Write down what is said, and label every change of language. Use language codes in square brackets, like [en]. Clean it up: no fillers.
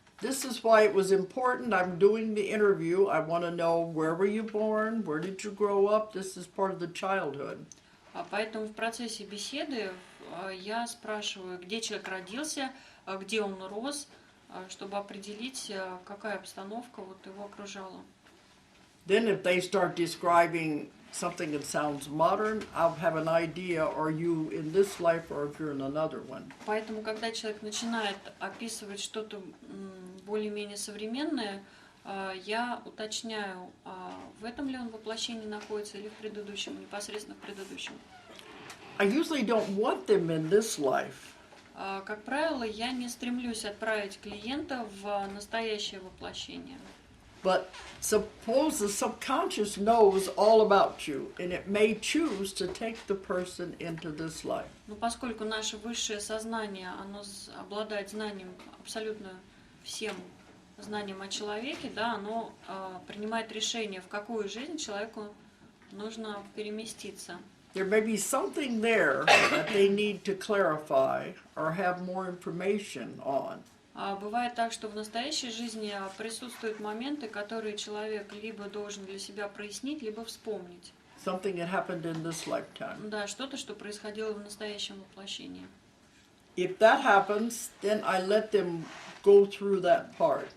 [en] This is why it was important. I'm doing the interview. I want to know, where were you born? Where did you grow up? This is part of the childhood. [ru] Поэтому в процессе беседы я спрашиваю, где человек родился, где он рос, чтобы определить, какая обстановка вот его окружала. [en] Then if they start describing something that sounds modern, I'll have an idea, are you in this life or if you're in another one. [ru] Поэтому, когда человек начинает описывать что-то более-менее современное, я уточняю, в этом ли он воплощении находится или в предыдущем, непосредственно в предыдущем. [en] I usually don't want them in this life. [ru] Как правило, я не стремлюсь отправить клиента в настоящее воплощение. [en] But suppose the subconscious knows all about you, and it may choose to take the person into this life. [ru] Но поскольку наше высшее сознание, оно обладает знанием, абсолютно всем знанием о человеке, да, оно принимает решение, в какую жизнь человеку нужно переместиться. [en] There may be something there that they need to clarify or have more information on. [ru] Бывает так, что в настоящей жизни присутствуют моменты, которые человек либо должен для себя прояснить, либо вспомнить. [en] Something that happened in this lifetime. [ru] Да, что-то, что происходило в настоящем воплощении. [en] If that happens, then I let them go through that part.